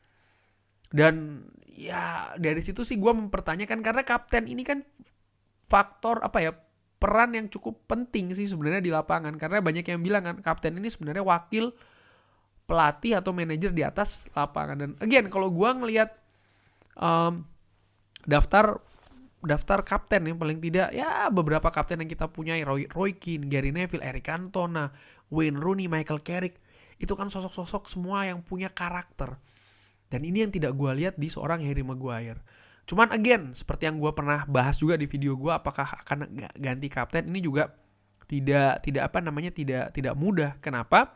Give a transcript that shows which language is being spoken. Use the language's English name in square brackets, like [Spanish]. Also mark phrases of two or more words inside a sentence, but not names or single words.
[Indonesian] Dan ya dari situ sih gue mempertanyakan, karena kapten ini kan faktor peran yang cukup penting sih sebenarnya di lapangan. Karena banyak yang bilang kan kapten ini sebenarnya wakil pelatih atau manajer di atas lapangan. Dan again kalau gue ngelihat daftar kapten yang paling tidak ya beberapa kapten yang kita punya, Roy Keane, Gary Neville, Eric Cantona, Wayne Rooney, Michael Carrick, itu kan sosok-sosok semua yang punya karakter. Dan ini yang tidak gue lihat di seorang Harry Maguire. Cuman again, seperti yang gue pernah bahas juga di video gue, apakah akan ganti kapten, ini juga tidak mudah. Kenapa?